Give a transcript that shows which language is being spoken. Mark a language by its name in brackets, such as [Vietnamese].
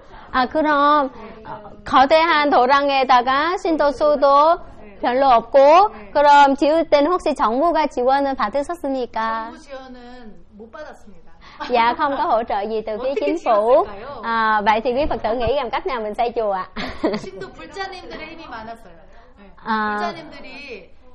[Korean] À 그럼 거대한 도랑에다가 신도 수도 별로 없고 그럼 지을 때는 혹시 정부가 지원을 받으셨습니까? 정부 지원은 못 받았습니다. [Vietnamese] Dạ không có hỗ trợ gì từ phía chính phủ. À vậy thì quý Phật tử nghĩ làm cách nào mình xây chùa ạ? [Korean] 신도 불자님들의 힘이 많았어요. 불자님들이